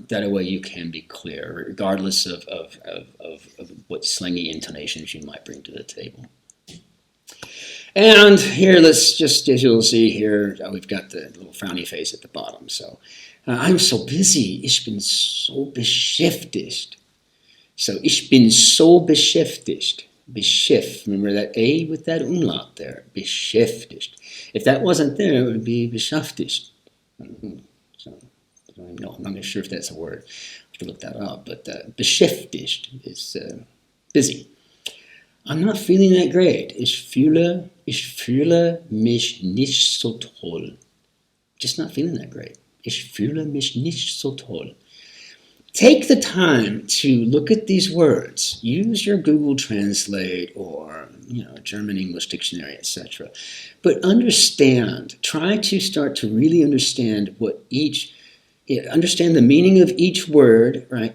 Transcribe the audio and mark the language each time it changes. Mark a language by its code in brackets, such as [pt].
[en] That way you can be clear, regardless of what slangy intonations you might bring to the table. And here, let's just, as you'll see here, we've got the little frowny face at the bottom. So, I'm so busy. [de] Ich bin so beschäftigt. So, ich bin so beschäftigt. Beschäft. [en] Remember that A with that umlaut there. Beschäftigt. If that wasn't there, it would be beschäftigt. So, no, I'm not sure if that's a word. I have to look that up. But beschäftigt is busy. I'm not feeling that great. [de] Ich fühle mich nicht so toll. [en] Just not feeling that great. [de] Ich fühle mich nicht so toll. [en] Take the time to look at these words. Use your Google Translate or German English dictionary, etc. But understand. Try to start to really understand understand the meaning of each word, right?